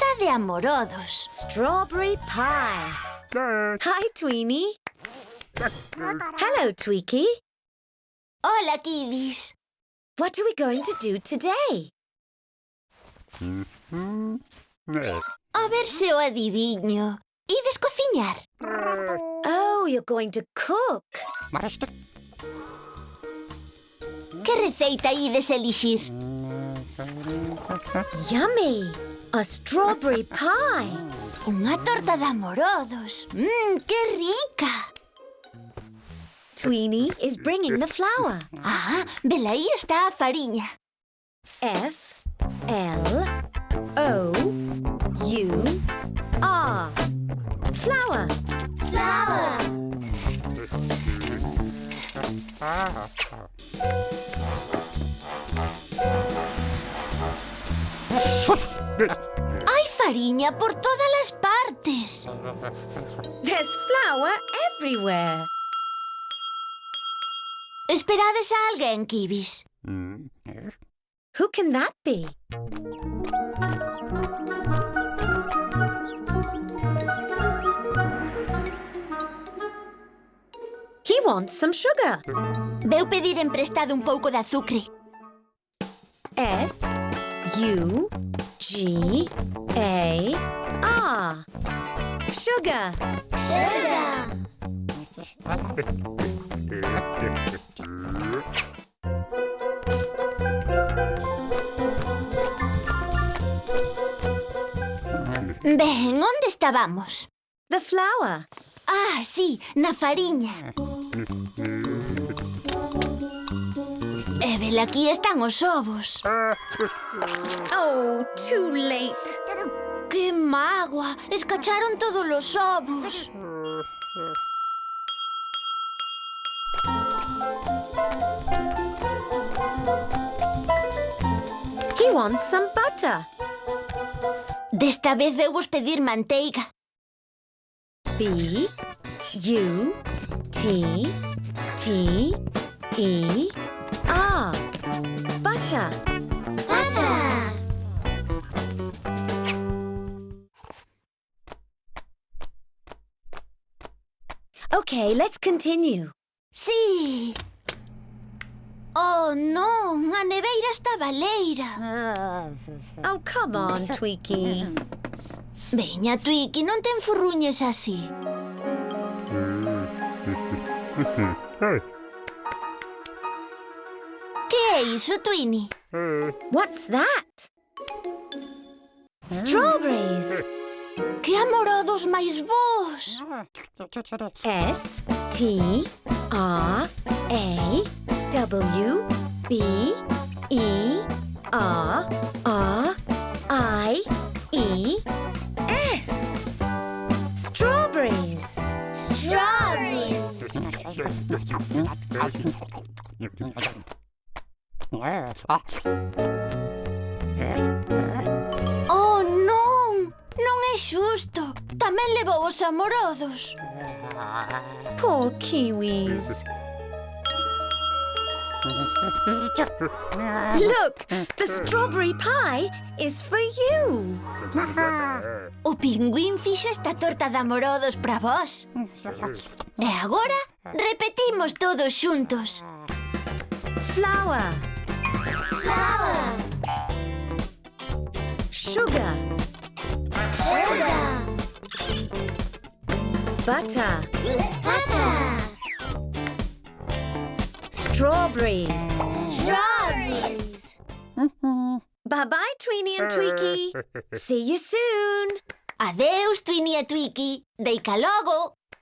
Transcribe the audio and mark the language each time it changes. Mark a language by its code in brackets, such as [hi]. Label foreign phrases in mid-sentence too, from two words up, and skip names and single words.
[gl] amorodos. [en] Strawberry pie. Hi, Tweenie. Hello, Tweaky. [gl] Hola, kiwis. [en] What are we going to do today? [gl] A ver se o adiviño. Ides cociñar. [en] Oh, you're going to cook. [gl] Que receita ides elixir? [en] Yummy. A strawberry pie. [gl] Unha torta de amorodos. Que rica. [en] Tweenie is bringing the flour. [gl] Ah, velaí está a fariña. [en] F-L-O-U-R. Flour. Flour. [gl] Hai fariña por todas as partes. [en] There's flour everywhere. [gl] Esperades a alguén, kiwis. [en] Who can that be? He wants some sugar. [gl] Veu pedir emprestado un pouco de azucre. [en] S-U-G-A-R. Sugar. [gl] Ben, onde estábamos? [en] The flour. [gl] Ah, sí, na fariña. E velaquí están os ovos. [en] Oh, too late. [gl] ¡Qué mágoa! Escacharon todos os ovos. [en] He wants some butter. [gl] Desta vez veu vos pedir manteiga. [en] B-U-T-T-E-R. Butter. Okay, let's continue. [gl] Sí. Oh, non, a neveira está baleira. [en] Oh, come on, Tweaky. [gl] Veña, Twiki, non te enfurruñes así. Que é iso, Twini? [en] What's that? Strawberries. [gl] Que amorodos máis vos. S-T-R-A-W-B-E-R-R-I-E-S. Strawberries. Oh, non! Non é xusto. Tamén levou os amorodos. [en] Poor kiwis. Look, the strawberry pie is for you. [gl] O pingüín fixo esta torta de amorodos para vos. E agora repetimos todos xuntos. [en] Flour. Sugar. Butter. Strawberries. Bye-bye, Tweenie and Tweaky. See you soon. [gl] Adeus, Twini e Twiki. Deica logo.